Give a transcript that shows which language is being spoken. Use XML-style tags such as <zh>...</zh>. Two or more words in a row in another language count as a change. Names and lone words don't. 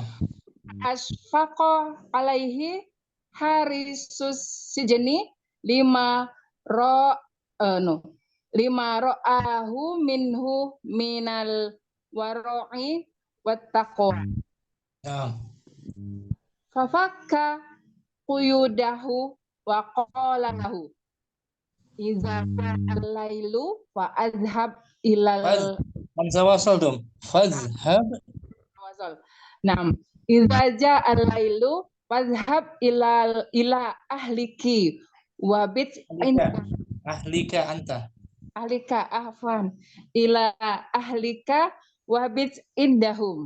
<ar>أشفق عليه حارس السجن لما رآه منه من الورع والتقوى نعم. ففك قيوده وقال له إذا الليل فاذهب إلى همزة وصل</ar> <id>dong. Fazhab.</id> <ar>وصل. نعم, إذا جاء الليل فاذهب إلى أهلك وبت أهلك أنت. أهلك أهفن إلى أهلك وبت عندهم</ar>